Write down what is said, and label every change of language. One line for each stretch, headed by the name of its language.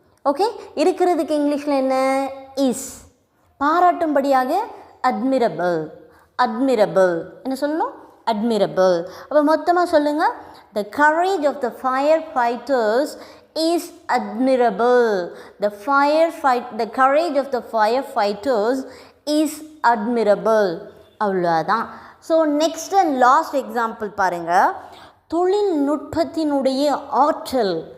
Tamil: Okay, இருக்கிறதுக்கு இங்கிலீஷில் என்ன? இஸ். பாராட்டும்படியாக அட்மிரபிள். அட்மிரபிள். என்ன சொல்லணும்? அட்மிரபிள். அப்போ மொத்தமாக சொல்லுங்கள்.
English: The courage of the firefighters is admirable. The courage of the firefighters is admirable.
Tamil: அவ்வளோதான்.
English: so next and last example
Tamil: பாருங்கள். தொழில்நுட்பத்தினுடைய ஆற்றல்.